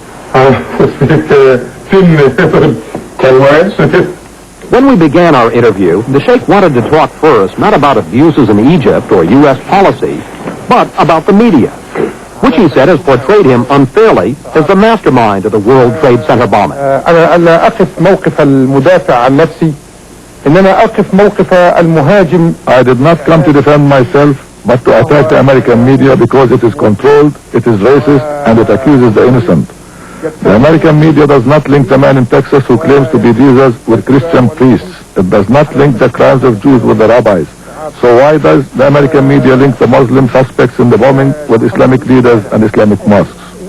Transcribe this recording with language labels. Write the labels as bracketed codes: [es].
[en] 10 words? When we began our interview, the Sheikh wanted to talk first not about abuses in Egypt or U.S. policy, but about the media, which he said has portrayed him unfairly as the mastermind of the World Trade Center bombing. [ar] أنا لا أقف موقف المدافع عن نفسي إنما أقف موقف المهاجم. [en] I did not come to defend myself, but to attack the American media because it is controlled, it is racist, and it accuses the innocent. The American media does not link the man in Texas who claims to be Jesus with Christian priests. It does not link the crimes of Jews with the rabbis. So why does the American media link the Muslim suspects in the bombing with Islamic leaders and Islamic mosques?